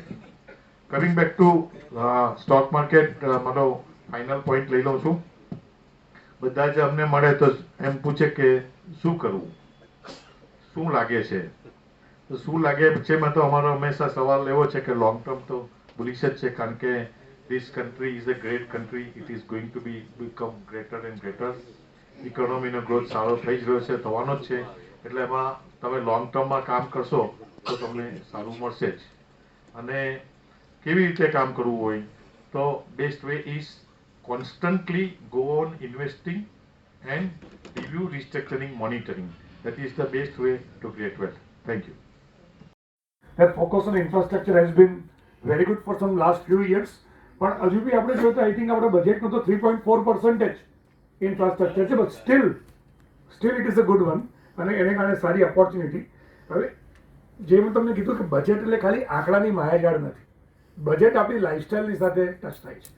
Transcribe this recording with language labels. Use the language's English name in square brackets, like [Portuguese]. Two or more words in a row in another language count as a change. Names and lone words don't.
[English] coming back to stock market, [Gujarati] મારો ફાઇનલ પોઈન્ટ લઈ લઉં છું. બધા જ અમને મળે તો એમ પૂછે કે શું કરવું, શું લાગે છે. તો શું લાગે છે મેં તો અમારો હંમેશા સવાલ એવો છે કે [English] long term [Gujarati] તો બુલિશ જ છે, કારણ કે [English] this country is a great country. It is going to become greater and greater. economyનો growth [Gujarati] સારો થઈ જ રહ્યો છે, થવાનો જ છે. એટલે એમાં તમે [English] long termમાં [Gujarati] કામ કરશો તો તમને સારું મળશે જ. અને કેવી રીતે કામ કરવું હોય તો [English] best way is constantly go on investing and review, restructuring, monitoring. That is the best way to create wealth. Thank you. That focus on infrastructure has been very good for some last few years. [Gujarati] પણ હજુ બી આપણે જોઈએ તો [English] I think [Gujarati] આપણા બજેટનું તો 3.4% ઇન્ફ્રાસ્ટ્રક્ચર છે, [English] but still it is a good one [Gujarati] અને એને કારણે સારી ઓપોર્ચ્યુનિટી. હવે જે મેં તમને કીધું કે બજેટ એટલે ખાલી આંકડાની માયાજાળ નથી, બજેટ આપણી લાઇફસ્ટાઈલની સાથે ટચ થાય છે.